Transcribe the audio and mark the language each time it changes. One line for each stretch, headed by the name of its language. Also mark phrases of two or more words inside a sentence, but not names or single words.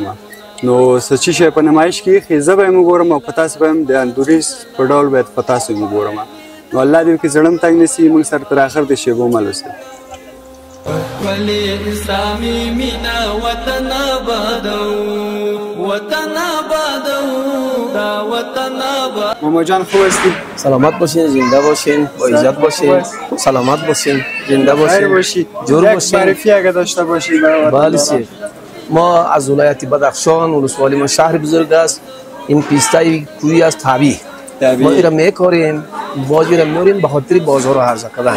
Pashto: نو څه چې شی په نمایش کې ایښي زه به یې وګورم او په تاسو به هم د اندوریز په ډول باید په تاسو یې وګورم. نو الله دې وکړي زړه م تنګ نه سي، موږ سره تر اخر د شیبو مل اوسئ. ولي اسلامي مينا وطن آبادو وطن آبادو دا وطن آباد.
Persian: ماما جان خوب هستی؟ سلامت باشین، زنده باشین، با عزت باشین، سلامت باشین، زنده باشین، جور باشین. یک معرفی اگه داشته باشین. بله سیر. ما از ولایت بدخشان، ولسوالی ما شهر بزرگ است. این پیستای کوی است طبیعی. ما ایرا میکاریم، باز ایرا میاریم به خاطر بازار عرضه کردن.